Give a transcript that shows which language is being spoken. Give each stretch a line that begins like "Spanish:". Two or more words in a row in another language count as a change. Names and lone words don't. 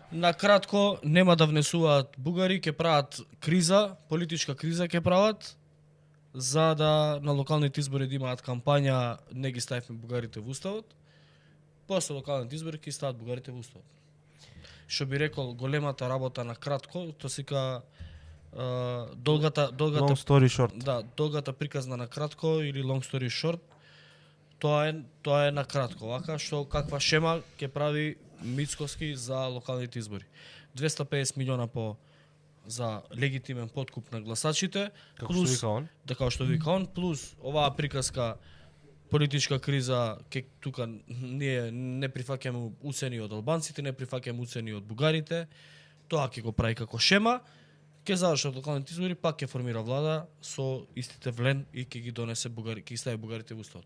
Macedonian: На кратко, нема да внесуваат бугари, ќе прават криза, политичка криза ќе прават, за да на локалните избори да имаат кампања, не ги ставивме бугарите во уставот. После локалните избори ќе стават бугарите во уставот. Што би рекол, големата работа на кратко, тоа сека долгата
English: Long story short.
Macedonian: да, долгата приказна на кратко или
English: long story short,
Macedonian: тоа е на кратко, вака што каква шема ќе прави Мицкоски за локалните избори. 250 милиона по за легитимен подкуп на гласачите, Како што вика он. да како што вика он, плюс оваа приказка политичка криза, тука ние не прифаќаме уцени од албанците, не прифаќаме уцени од бугарите, тоа ќе го прави како шема, ќе завршат локалните избори, пак ќе формира влада со истите влен и ќе ги донесе бугари, ќе ги стави бугарите во уставот.